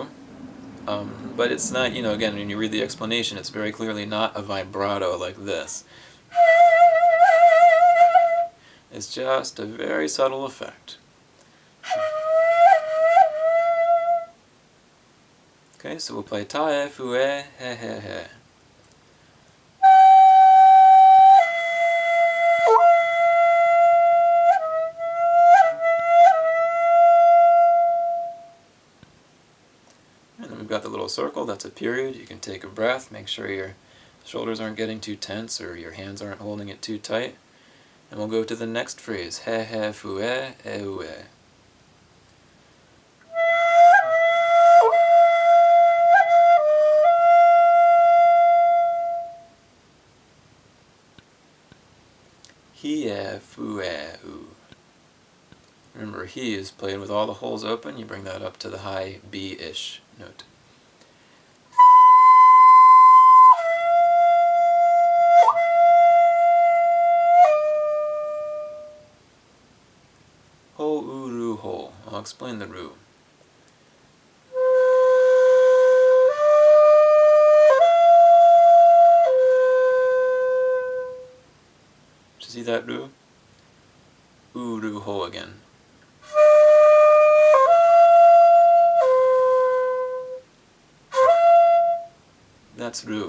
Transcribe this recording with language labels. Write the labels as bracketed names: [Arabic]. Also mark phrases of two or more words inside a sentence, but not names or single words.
[English] But it's not, again, when you read the explanation, it's very clearly not a vibrato like this. It's just a very subtle effect. Okay, so we'll play [Japanese] ta, e, fu, e, he, he, [English] he. And then we've got the little circle, that's a period. You can take a breath, make sure your shoulders aren't getting too tense or your hands aren't holding it too tight. And we'll go to the next phrase, [Japanese] he, he, fu, e, e-u, e. He, e, fu, e, u. [English] Remember, he is played with all the holes open. You bring that up to the high B-ish note. [Japanese] Ho, u, ru, ho. [English] I'll explain the ru. Did you see that ru? [Japanese] U, ru, ho [English] again. That's ru.